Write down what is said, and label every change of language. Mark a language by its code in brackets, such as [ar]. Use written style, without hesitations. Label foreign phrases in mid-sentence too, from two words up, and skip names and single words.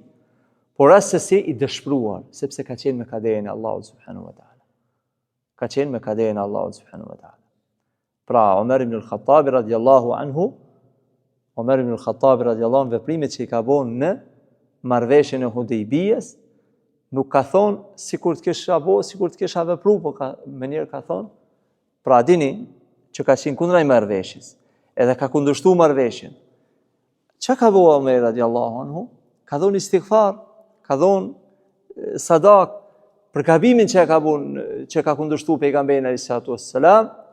[sq] Por asesi i dëshpëruar, sepse ka qenë me kaderin e Allahut [ar] سبحانه وتعالى. [sq] Ka qenë me kaderin e Allahut [ar] سبحانه وتعالى. [sq] Pra Omer ibn al-Khattabi [ar] رضي الله عنه, [sq] Omer ibn al-Khattabi [ar] رضي الله عنه, [sq] veprimet që i ka bën në marrëveshjen e Hudejbijës, nuk ka thonë sikur të kisha bo, sikur të kisha vepruar, por më njëherë ka thonë, pra dini që ka qenë kundër marrëveshjes, edhe ka kundërshtuar marrëveshjen. Çka ka bëu Omer [ar] رضي الله عنه? [sq] Ka dhënë istighfar, ka dhënë sadak për gabimin që ka kundërshtuar pejgamberin [ar] عليه الصلاة والسلام.